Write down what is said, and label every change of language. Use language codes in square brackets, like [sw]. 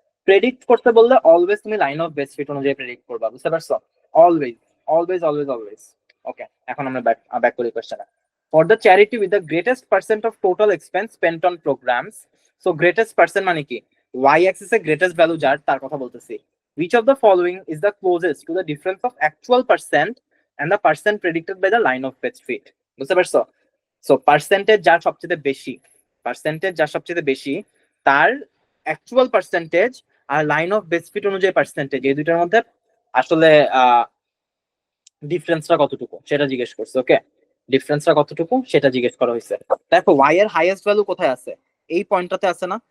[bn] Predict করতে বললে always তুমি লাইন অফ বেস্ট ফিট অনুযায়ী প্রেডিক্ট করবা, বুঝতে পারছো? Always, always, always, always. ওকে, এখন আমরা ব্যাক করি কোশ্চেনে। [en] For the charity with the greatest percent of total expense spent on programs. [bn] So greatest percent মানে কি? ওয়াই অ্যাক্সিস এ গ্রেটেস্ট ভ্যালু যার, তার কথা বলতেছি। [en] Which of the following is the closest to the difference of actual percent and the percent predicted by the line of best fit? [bn] বুঝতে পারছো? So percentage যার সবচেয়ে বেশি, পার্সেন্টেজ যার সবচেয়ে বেশি, তার actual percentage আর line of best fit অনুযায়ী পার্সেন্টেজ, এই দুইটার মধ্যে আসলে ডিফারেন্সটা কতটুকু সেটা জিজ্ঞেস করছে। ওকে, ডিফারেন্সটা কতটুকু সেটা জিজ্ঞেস করা হয়েছে। দেখো ওয়াই এর হাইয়েস্ট ভ্যালু কোথায় আছে? এই পয়েন্টটাতে আছে না?